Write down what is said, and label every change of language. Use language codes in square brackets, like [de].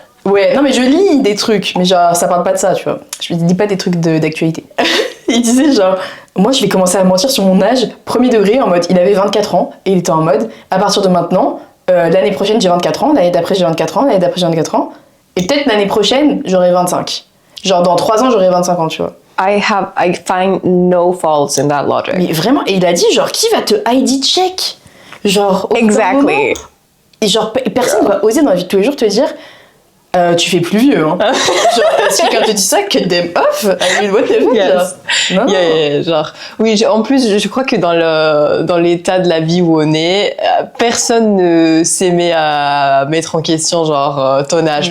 [fr] Ouais, non mais je lis des trucs, mais genre ça parle pas de ça, tu vois. Je lis pas des trucs d'actualité. Il disait genre, moi je vais commencer à mentir sur mon âge, premier degré, en mode, il avait 24 ans, et il était en mode, à partir de maintenant, l'année prochaine j'ai 24 ans, l'année d'après j'ai 24 ans, l'année d'après j'ai 24 ans, et peut-être l'année prochaine j'aurai 25. Genre dans 3 ans j'aurai 25 ans, tu vois. [en] I find no faults in that logic. [fr] Mais vraiment, et il a dit genre, qui va te [en] ID check? [fr] Genre, au bout d'un moment, [en] Exactly. [fr] et genre, personne va oser dans la vie de tous les jours te dire, tu fais plus vieux, hein. Genre, si quelqu'un te dit ça, [en] cut them off. I mean, what the fuck, Yes. [fr] genre. Non. Yeah, genre, oui, en plus, je crois que dans l'état de la vie où on est, personne ne s'aimait à mettre en question, genre, ton âge.